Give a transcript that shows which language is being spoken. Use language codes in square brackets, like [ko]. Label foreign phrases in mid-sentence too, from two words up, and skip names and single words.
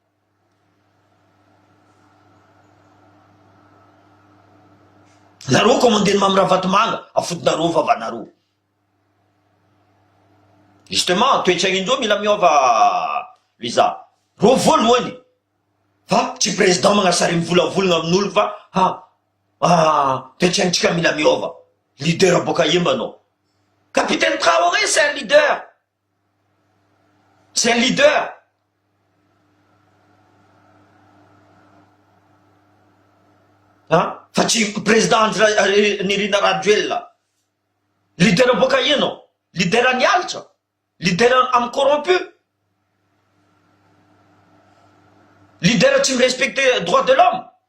[mg] Nareo commandeny mamira vatomanga afodinareo vavanareo. Justement, toe-tragnindreo mila miova Liza. Ro voalohany fa tsy président magnasary mivolavolagna amin'olo fa toe-tragnitsika mila miova. Leader boka imbanao. [fr] Capitaine Traoré, c'est un leader. C'est un leader. [mg] Fa tsy président Nirina Rajoelina. Leader boka ino? Leader nialatra. Leader am corrompu. Leader tsy mirespecte [fr] droit de l'homme.